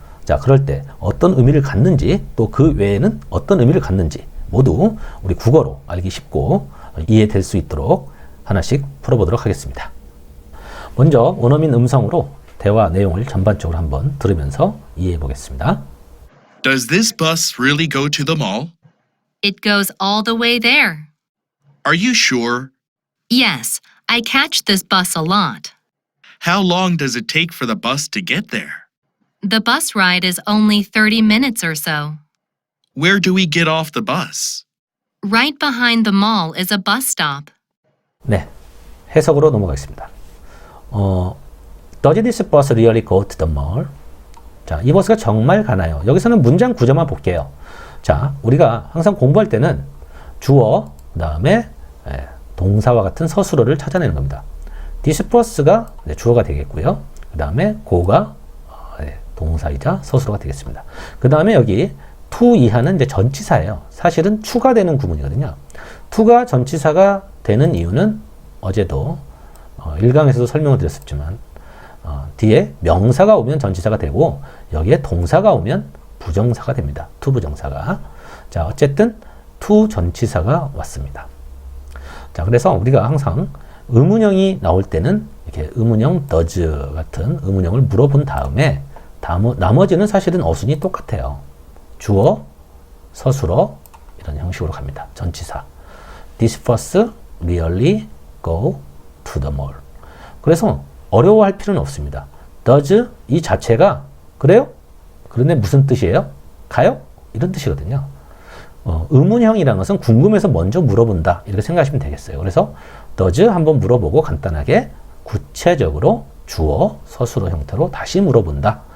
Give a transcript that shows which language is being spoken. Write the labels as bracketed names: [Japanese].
[Korean] 자, 그럴 때 어떤 의미를 갖는지 또 그 외에는 어떤 의미를 갖는지 모두 우리 국어로 알기 쉽고 이해될 수 있도록 하나씩 풀어보도록 하겠습니다. 먼저 원어민 음성으로 대화 내용을 전반적으로 한번 들으면서 이해해 보겠습니다. [English] Does this bus really go to the mall? It goes all the way there. Are you sure? Yes, I catch this bus a lot. How long does it take for the bus to get there? The bus ride is only 30 minutes or so. Where do we get off the bus? Right behind the mall is a bus stop. [Korean] 네, 해석으로 넘어가겠습니다. [English] Does this bus really go to the mall? [Korean] 자, 이 버스가 정말 가나요? 여기서는 문장 구조만 볼게요. 자, 우리가 항상 공부할 때는 주어, 그 다음에 동사와 같은 서술어를 찾아내는 겁니다. This bus가 주어가 되겠고요. 그 다음에 go가 동사이자 서술어가 되겠습니다. 그 다음에 여기 to 이하는 이제 전치사예요. 사실은 추가되는 구문이거든요. to가 전치사가 되는 이유는 어제도 1강에서도 설명을 드렸었지만 뒤에 명사가 오면 전치사가 되고 여기에 동사가 오면 부정사가 됩니다. to 부정사가. 자, 어쨌든 to 전치사가 왔습니다. 자, 그래서 우리가 항상 의문형이 나올 때는 이렇게 의문형 does 같은 의문형을 물어본 다음에 나머지는 사실은 어순이 똑같아요. 주어, 서술어 이런 형식으로 갑니다. 전치사. [English] This bus really go to the mall. [Korean] 그래서 어려워할 필요는 없습니다. does 이 자체가 그래요? 그런데 무슨 뜻이에요? 가요? 이런 뜻이거든요. 의문형이라는 것은 궁금해서 먼저 물어본다 이렇게 생각하시면 되겠어요. 그래서 does 한번 물어보고 간단하게 구체적으로 주어, 서술어 형태로 다시 물어본다.